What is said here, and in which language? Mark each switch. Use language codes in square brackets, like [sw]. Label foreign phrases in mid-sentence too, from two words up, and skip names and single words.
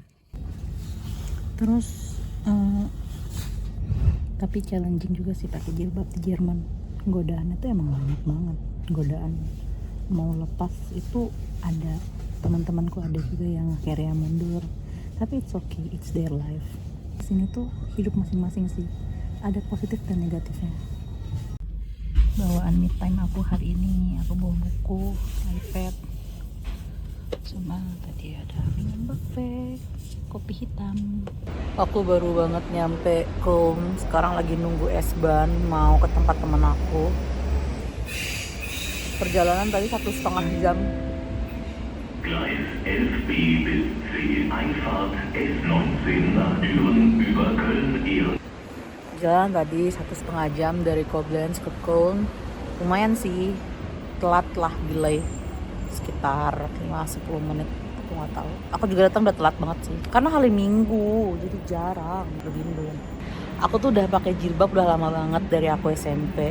[id] Terus tapi challenging juga sih pakai jilbab di Jerman. Godaannya tuh emang banyak banget. Godaan mau lepas itu ada, teman-temanku ada juga yang akhirnya mundur. Tapi [en] it's okay, it's their life. [id] Di sini tuh hidup masing-masing sih. Ada positif dan negatifnya. Bawaan [en] me time [id] aku hari ini, aku bawa buku, iPad, sama tadi ada minum backpack, kopi hitam. Aku baru banget nyampe Köln, sekarang lagi nunggu S-Bahn mau ke tempat temen aku. Perjalanan tadi 1,5 jam. [de] Gleis 11b bis C Einfahrt S19 nach Düren über Köln-Ehren. [id] Jalan tadi 1,5 jam dari Koblenz ke Köln. Lumayan sih, telat lah, delay sekitar 5-10 menit. Aku nggak tahu. Aku juga datang udah telat banget sih, karena hari Minggu jadi jarang berlindung. Aku tuh udah pakai jilbab udah lama banget dari aku SMP.